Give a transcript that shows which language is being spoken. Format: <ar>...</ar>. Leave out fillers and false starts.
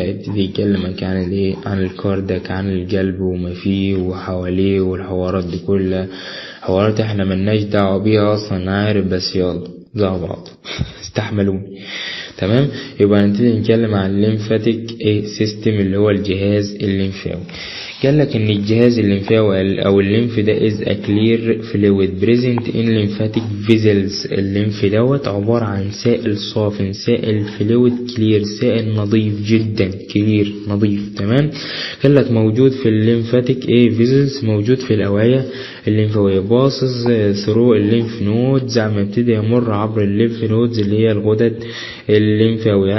<ar>يبتدي يكلمك عن عن الكاردياك، عن القلب وما فيه وحواليه والحوارات دي كلها، حوارات احنا ملناش دعوة بيها اصلا، عارف، بس يلا زي بعض استحملوني. تمام. يبقى نبتدي نتكلم عن الليمفاتيك سيستم اللي هو الجهاز الليمفاوي. قالك ان الجهاز الليمفاوي او الليمف ده</ar> <en>is a clear fluid present in lymphatic vessels.</en> <ar>الليمف دوت عبارة عن سائل صافي، سائل فلويد كلير، سائل نظيف جدا، كلير نظيف. تمام. قالك موجود في الليمفاتيك فيزلز، موجود في الاوعية الليمفاوية، باصص ثرو الليمف نودز، عم يبتدي يمر عبر الليمف نودز اللي هي الغدد الليمفاوية.</ar>